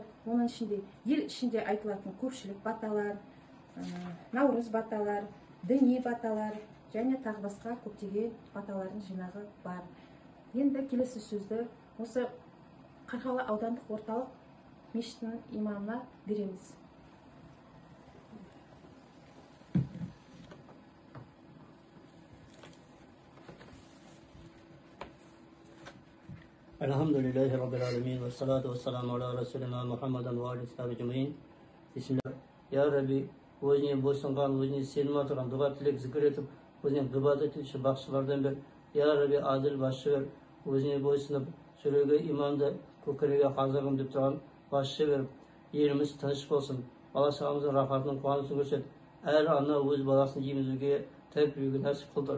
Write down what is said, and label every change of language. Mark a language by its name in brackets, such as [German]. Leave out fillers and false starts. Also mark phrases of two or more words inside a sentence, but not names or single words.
[Kazakh] Оның ішінде ел ішінде айтылатын көпшілік баталар, наурыз баталар, діни баталар және тағы басқа көптеген баталардың жинағы бар. Енді келесі сөзді осы Қарғалы аудандық орталық мешітінің имамына береміз. [Arabic] الحمد لله رب العالمين و الصلاة و السلام على رسولنا محمد و عليه الصحابة أجمعين. Bismillah. يا رب, [Kazakh] өзіне бойсынған, өзіне сенім атырған, дұға тілек зікір етіп, өзіне ғибадат етуші бақшылардан бір, [Arabic] يا رب, [Kazakh] аділ басшы бер, өзіне бойсынып, жүрегі иманды, көкірегі қазығым деп тұрған басшы беріп, еліміз тыныш болсын, бала-шағамыздың рахатының қуанысын көрсет, әр ана өз баласын емізуге тәрбиеге нәсіп қылдыр.